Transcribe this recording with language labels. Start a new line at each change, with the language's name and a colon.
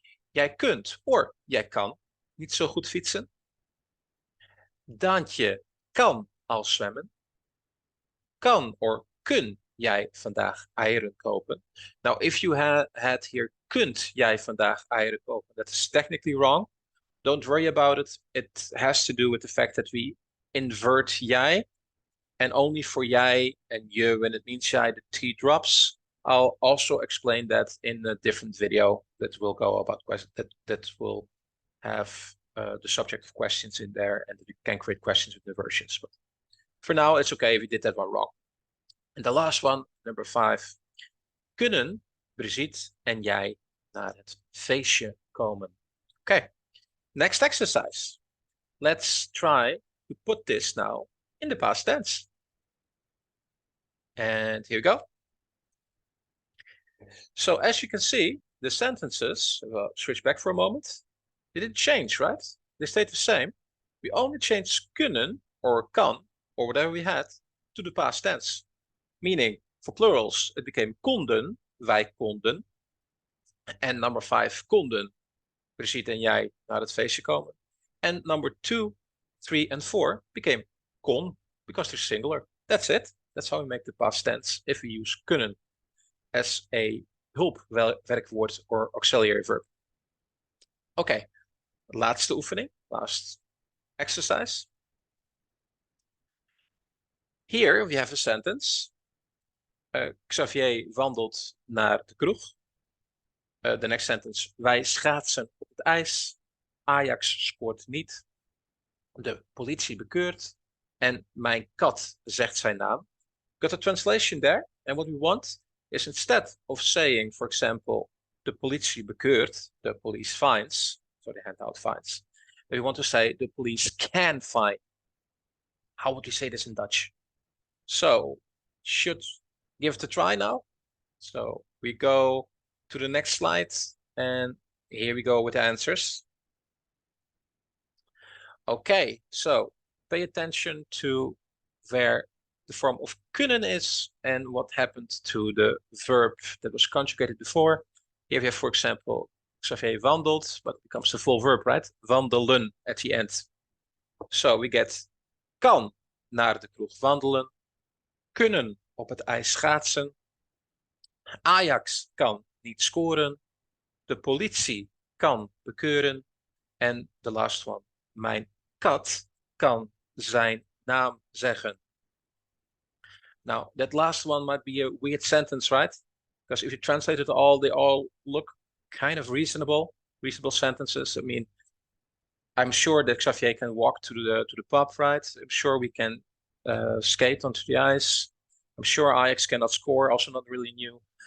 Dutch: Jij kunt, or jij kan, niet zo goed fietsen. Daantje kan al zwemmen. Kan or kun jij vandaag eieren kopen?
English: Now, if you had here
Dutch: kunt jij vandaag eieren kopen,
English: that is technically wrong. Don't worry about it. It has to do with the fact that we invert jij. And only for jij and je, when it means jij, the T drops. I'll also explain that in a different video that will go about that will have the subject of questions in there, and you can create questions with the versions. But for now, it's okay if you did that one wrong. And the last one, number 5.
Dutch: Kunnen Brigitte en jij naar het feestje komen?
English: Okay, next exercise. Let's try to put this now in the past tense. And here we go. So as you can see, the sentences, switch back for a moment. They didn't change, right? They stayed the same. We only changed kunnen or kan or whatever we had to the past tense. Meaning, for plurals, it became konden,
Dutch: wij konden.
English: And number 5,
Dutch: konden, Brigitte en jij naar het feestje komen.
English: And number 2, 3, and 4 became kon, because they're singular. That's it. That's how we make the past tense if we use kunnen as a hulpwerkwoord or auxiliary verb. Okay,
Dutch: laatste oefening,
English: last exercise. Here we have a sentence.
Dutch: Xavier wandelt naar de kroeg.
English: The next sentence.
Dutch: Wij schaatsen op het ijs. Ajax scoort niet. De politie bekeurt. En mijn kat zegt zijn naam.
English: Got a translation there. And what we want is instead of saying, for example, the
Dutch: politie bekeurt,
English: the police finds, so they hand out fines. We want to say the police can fine. How would we say this in Dutch? So, should give it a try now. So we go to the next slide, and here we go with the answers. Okay, so pay attention to where the form of kunnen is and what happened to the verb that was conjugated before. Here we have, for example, Xavier wandelt, but it becomes the full verb, right? Wandelen at the end. So we get
Dutch: kan naar de kroeg wandelen, kunnen op het ijs schaatsen, Ajax kan niet scoren, de politie kan bekeuren, en
English: the last one,
Dutch: mijn kat kan zijn naam zeggen.
English: Now, that last one might be a weird sentence, right? Because if you translate it all, they all look kind of reasonable sentences. I mean, I'm sure that Xavier can walk to the pub, right? I'm sure we can skate onto the ice. I'm sure Ajax cannot score, also not really new.